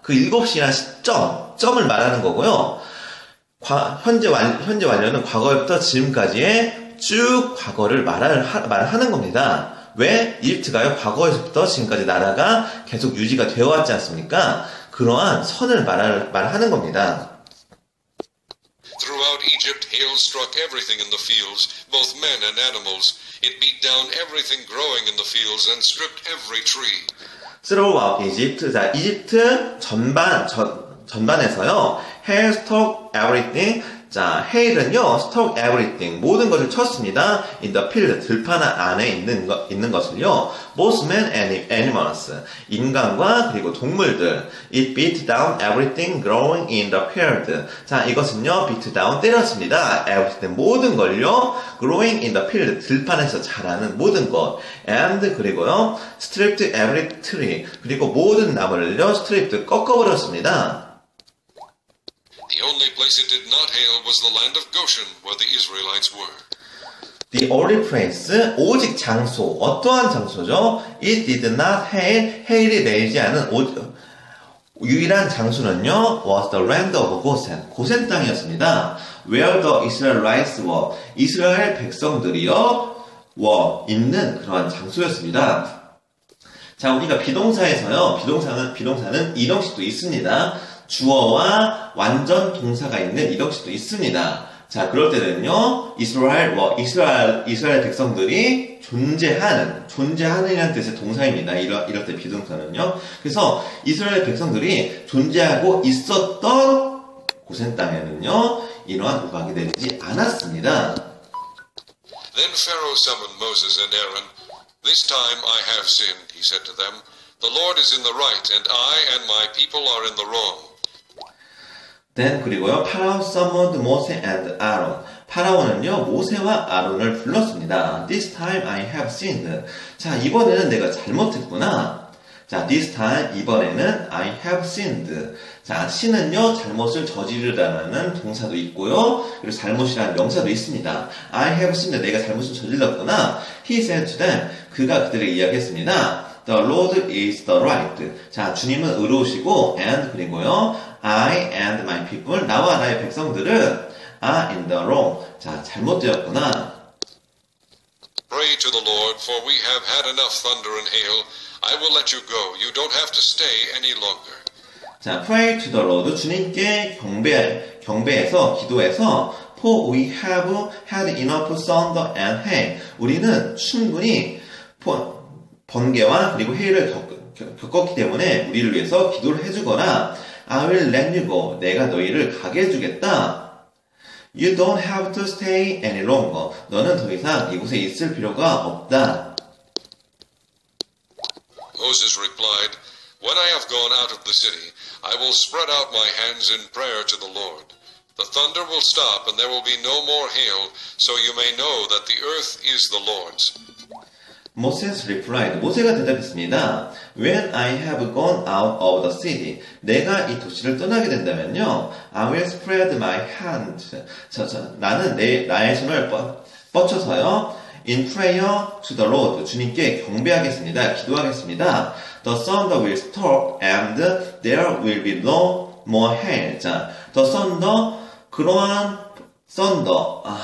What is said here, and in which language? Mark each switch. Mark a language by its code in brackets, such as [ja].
[ko] 그 7시라는 시점, 점을 말하는 거고요. 현재 완료는 과거부터 지금까지의 쭉 과거를 말하는 겁니다. 왜? 이집트가요, 과거에서부터 지금까지 나라가 계속 유지가 되어 왔지 않습니까? 그러한 선을 말하는 겁니다. [en] Throughout Egypt, hail struck everything in the fields, both men and animals. It beat down everything growing in the fields and stripped every tree. Throughout Egypt, [ko] 자, 이집트 전반에서요, [en] hail struck everything. [ko] 자, hail은요, [en] struck everything, [ko] 모든 것을 쳤습니다. [en] in the field, [ko] 들판 안에 있는 것을요, [en] both men and animals, [ko] 인간과 그리고 동물들. [en] It beat down everything growing in the field. [ko] 자, 이것은요, [en] beat down, [ko] 때렸습니다. everything, 모든 걸요, [en] growing in the field, [ko] 들판에서 자라는 모든 것. and, 그리고요, [en] stripped every tree, [ko] 그리고 모든 나무를요, stripped, 꺾어버렸습니다. [en] The only place it did not hail was the land of Goshen, where the Israelites were. The only place, [ko] 오직 장소, 어떠한 장소죠? [en] It did not hail, [ko] hail이 내리지 않은 유일한 장소는요, [en] was the land of Goshen, [ko] 고센 땅이었습니다. [en] Where the Israelites were, [ko] 이스라엘 백성들이요, were, 있는 그러한 장소였습니다. 자, 우리가 비동사에서요, 비동사는 이동식도 있습니다. 주어와 완전 동사가 있는 이동식도 있습니다. 자, 그럴 때는요, 이스라엘 백성들이 존재하는이라는 뜻의 동사입니다. 이럴 때 비동사는요. 그래서 이스라엘 백성들이 존재하고 있었던 고센 땅에는요, 이러한 우박이 내리지 않았습니다. [en] Then Pharaoh summoned Moses and Aaron. This time I have sinned, he said to them. The Lord is in the right, and I and my people are in the wrong. Then [ko] 그리고요, [en] 파라오 summoned Moses and Aaron. [ko] 파라오는요, 모세와 아론을 불렀습니다. [en] This time I have sinned. [ko] 자, 이번에는 내가 잘못했구나. [en] 자, this time, [ko] 이번에는 [en] I have sinned. [ko] 자, sin은요, 잘못을 저지르다는 동사도 있고요. 그리고 잘못이라는 명사도 있습니다. [en] I have sinned. [ko] 내가 잘못을 저질렀구나. [en] He said to them. [ko] 그가 그들에게 이야기했습니다. [en] The Lord is the right. [ko] 자, 주님은 의로우시고, and 그리고요, [en] I and my people, [ko] 나와 나의 백성들은 [en] are in the wrong. [ko] 자, 잘못되었구나. [en] Pray to the Lord, for we have had enough thunder and hail. I will let you go. You don't have to stay any longer. 자, pray to the Lord. [ko] 주님께 경배해서, 기도해서, [en] for we have had enough thunder and hail. [ko] 우리는 충분히 번개와 그리고 해일을 겪었기 때문에 우리를 위해서 기도를 해주거나, [en] I will let you go. [ko] 내가 너희를 가게 해주겠다. [en] You don't have to stay any longer. [ko] 너는 더 이상 이곳에 있을 필요가 없다. [en] Moses replied, When I have gone out of the city, I will spread out my hands in prayer to the Lord. The thunder will stop and there will be no more hail, so you may know that the earth is the Lord's. Moses replied. [ko] 모세가 대답했습니다. [en] When I have gone out of the city, [ko] 내가 이 도시를 떠나게 된다면요, [en] I will spread my hand. [ko] 나는 나의 손을 뻗쳐서요, [en] in prayer to the Lord, [ko] 주님께 경배하겠습니다. 기도하겠습니다. [en] The thunder will stop and there will be no more hail. 자, the thunder, 그러한 thunder.